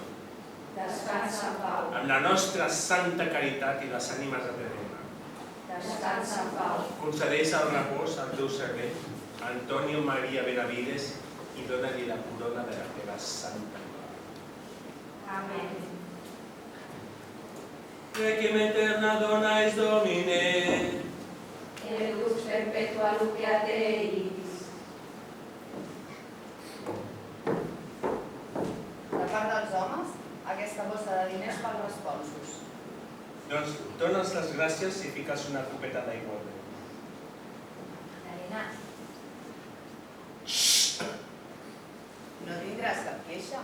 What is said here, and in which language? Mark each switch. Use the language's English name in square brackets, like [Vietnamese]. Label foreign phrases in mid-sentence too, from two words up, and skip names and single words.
[Catalan] Descansa en pau. Amb la nostra santa caritat i les ànimes de Déu. Descansa en pau. Concedeix el repòs al teu servent, Antonio María Benavides, i dona-li la corona de la teva santa mare. Amén. [Latin] Requiem eterna dona es Domine. Et lux perpetua lucrat eis. [Catalan] De part dels homes, aquesta bossa de diners pels responsos. Doncs dones les gràcies i fiques una copeta d'aigua al vent. Magdalena, No tindràs cap queixa.